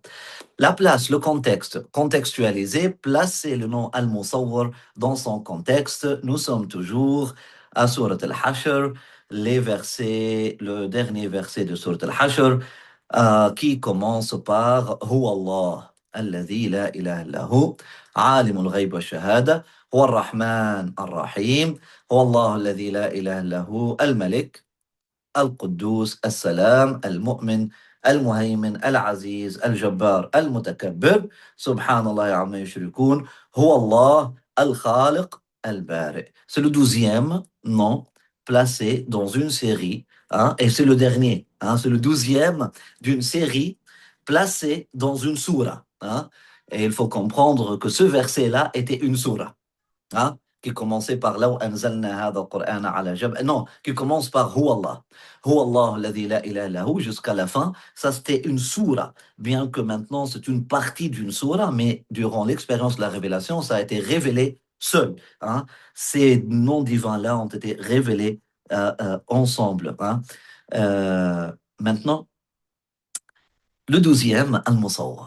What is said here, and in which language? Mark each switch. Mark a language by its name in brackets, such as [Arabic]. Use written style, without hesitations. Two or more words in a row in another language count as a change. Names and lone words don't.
[French] La place, le contexte, contextualiser, placer le nom Al-Musawwar dans son contexte. Nous sommes toujours à Surat Al-Hashr, le dernier verset de Surat Al-Hashr, qui commence par [Arabic] هو الله الذي لا إله إلا هو, عالم الغيب والشهادة هو الرحمن الرحيم هو الله الذي لا إله إلا هو الملك القدوس السلام المؤمن المهيمن العزيز الجبار المتكبر سبحان الله عما يشركون هو الله الخالق البارئ. [French] C'est le 12e nom placé dans une série hein, et c'est le dernier. Hein, c'est le 12e d'une série placée dans une sourate. Hein, et il faut comprendre que ce verset-là était une sourate. Hein. qui commençait par [Arabic] لو أنزلنا هذا القرآن على جبل. [French] Non, qui commence par [Arabic] هو الله. هو الله الذي لا إله إلا هو [French] jusqu'à la fin. Ça, c'était une soura. Bien que maintenant, c'est une partie d'une soura, mais durant l'expérience de la révélation, ça a été révélé seul. Hein. Ces noms divins-là ont été révélés ensemble. Hein. Maintenant, le 12e, Al-Musawwar.